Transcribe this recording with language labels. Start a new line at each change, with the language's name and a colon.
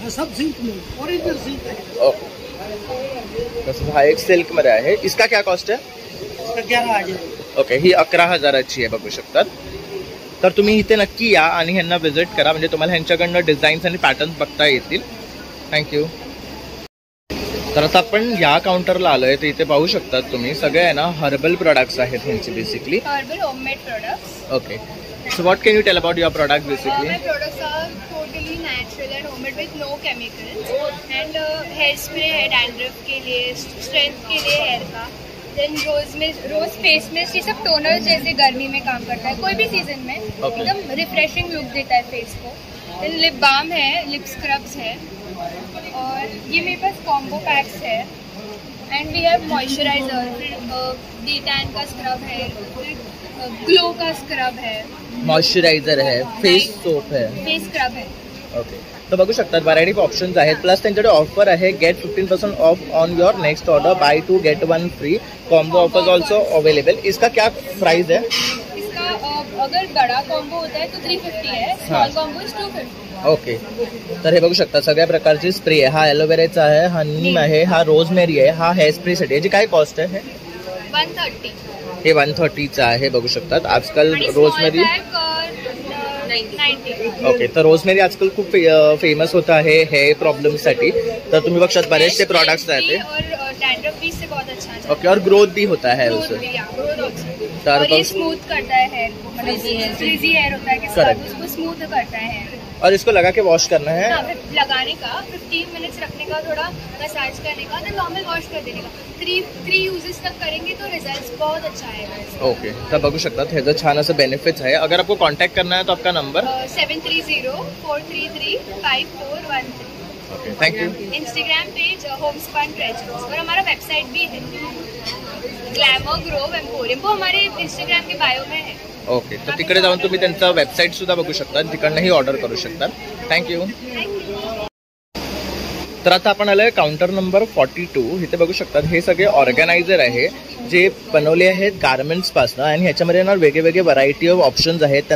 Hindi: सब सिल्क में, original silk है.
Marathi: तसंच हा एक सिल्क मध्ये आहे. इसका क्या कॉस्ट आहे? 11,000. ओके, ही 11,000ची आहे बघू शकतात. तर तुम्ही इथे नक्की या आणि ह्यांना विजिट करा, म्हणजे तुम्हाला ह्यांच्याकडनं डिझाईन्स आणि पॅटर्न्स बघता येतील. थँक्यू. तर आता आपण या काउंटरला आलोय, तर इथे पाहू शकतात तुम्ही सगळे आहे ना हर्बल प्रोडक्ट्स आहेत ह्यांची basically.
English: Herbal homemade products. Okay, so what can you tell about your product basically? My products are totally natural and homemade with no chemicals.
Hindi: And hair spray है डैंड्रफ के लिए, स्ट्रेंथ के लिए hair का. Then rose face में ये सब toner जैसे गर्मी में काम करता है, कोई भी सीजन में एकदम रिफ्रेशिंग लुक देता है फेस को. देन लिप बाम है, लिप स्क्रब्स है, और ये मेरे पास कॉम्बो पैक्स है. एंड वी हैव मॉइस्चराइजर, फिर डी टैन का स्क्रब है, फिर ग्लो का स्क्रब है,
Marathi: मॉइश्चरायझर आहे, फेस सोप आहे,
Hindi: फेस स्क्रब है. ओके.
Marathi: तर बघू शकतात व्हरायटी ऑफ ऑप्शन्स आहेत. प्लस त्यांच्याकडे ऑफर आहे,
English: Get 15% off on your next order, buy 2 get 1 free. Combo offers also available.
Hindi: इसका क्या प्राइस है? इसका अगर बड़ा कॉम्बो होता है तो 350 है, स्मॉल कॉम्बो इज 250. ओके.
Marathi: तर हे बघू शकता सगळ्या प्रकारची स्प्रे आहे. हा एलोवेराचा आहे, हा नीम आहे, हा रोजमेरी आहे, हा हेअर स्प्रेसाठी. याची काय कॉस्ट आहे? 130. हे 130चं आहे बघू शकतात. आजकाल रोजमेरी 90. ओके. तर रोजमेरी आजकाल खूप फेमस होत आहे हेअर प्रॉब्लेमसाठी. तर तुम्ही बघू शकता बरेचसे प्रॉडक्ट्स आहेत.
Hindi: और डैंड्रफ भी इससे बहुत अच्छा है. ओके, और ग्रोथ भी होता है उससे. और ये स्मूथ करता है हेयर को, मतलब फ्रीजी हेयर होता है किसका, उसको स्मूथ करता है. और इसको लगा के वॉश करना है. हाँ, लगाने का 15 मिनट्स रखने का, थोड़ा मसाज करने का, तो नॉर्मल वॉश कर देने का. 3 यूजेस तक करेंगे तो रिजल्ट बहुत अच्छा आएगा. ओके.
Marathi: तर बघू शकतात ह्याचं छान असं बेनिफिट्स आहे.
Hindi: अगर आपको कॉन्टैक्ट करना है तो आपका number 7304335413.
English: Okay, thank you.
Hindi: Instagram page होमस्पन treasures, और हमारा वेबसाइट भी है ग्लैमर ग्रोव एम्पोरियम, वो हमारे इंस्टाग्राम के बायो में है. ओके.
Marathi: तर तिकडे जाऊन तुम्ही त्यांचा वेबसाईट सुद्धा बघू शकता, तिकडनंही ऑर्डर करू शकता. थँक्यू. तर आता आपण आलोय काउंटर नंबर 42. इथे बघू शकतात हे सगळे ऑर्गनायझर आहे जे बनवले आहेत गार्मेंट्स पासून, आणि ह्याच्यामध्ये ना वेगवेगळे व्हरायटी ऑफ ऑप्शन्स आहेत.